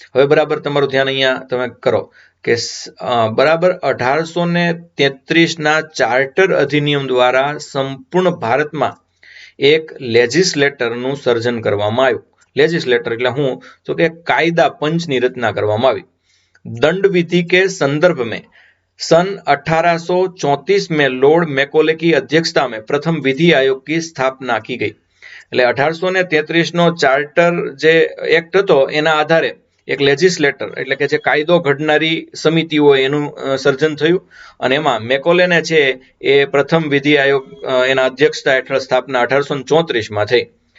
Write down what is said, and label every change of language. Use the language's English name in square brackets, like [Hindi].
[Gujarati] હવે બરાબર તમારું ધ્યાન અહીંયા તમે કરો કે બરાબર 1833ના ચાર્ટર અધિનિયમ દ્વારા સંપૂર્ણ ભારતમાં એક લેજિસ્લેટરનું સર્જન કરવામાં આવ્યું. લેજિસ્લેટર એટલે હું તો કે કાયદા પંચની રચના કરવામાં આવી. [Hindi] दंड विधि के संदर्भ में सन 1834 में लॉर्ड मैकोले की अध्यक्षता में प्रथम विधि आयोग की स्थापना की गई. [Gujarati] એટલે 1833નો ચાર્ટર જે એક્ટ હતો એના આધારે એક લેજિસ્લેટર એટલે કે જે કાયદો ઘડનારી સમિતિ હોય એનું સર્જન થયું, અને એમાં મેકોલેને છે એ પ્રથમ વિધિ આયોગ એના અધ્યક્ષતા હેઠળ સ્થાપના 1834માં થઈ.